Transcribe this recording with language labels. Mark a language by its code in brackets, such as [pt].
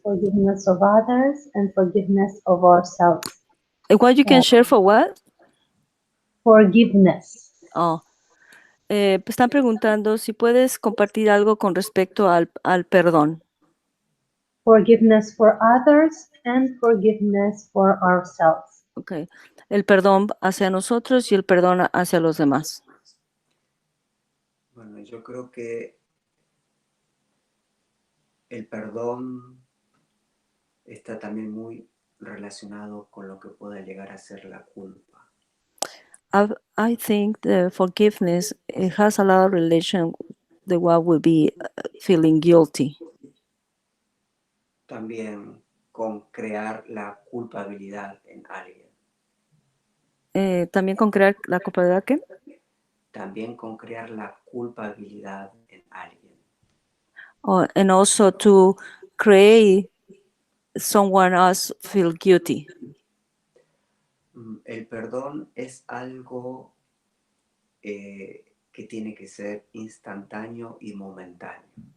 [en] Forgiveness of others and forgiveness of ourselves. What you can share for what? Forgiveness. [es] Oh, están preguntando si puedes compartir algo con respecto al perdón. [en] Forgiveness for others and forgiveness for ourselves. Okay. [es] El perdón hacia nosotros y el perdón hacia los demás. Bueno, yo creo que el perdón está también muy relacionado con lo que pueda llegar a ser la culpa. [en] I think the forgiveness, it has a lot of relation with what would be feeling guilty. [es] También con crear la culpabilidad en alguien. También con crear la culpabilidad, ¿qué? También con crear la culpabilidad en alguien. [en] And also to create someone else feel guilty. [es] El perdón es algo que tiene que ser instantáneo y momentáneo.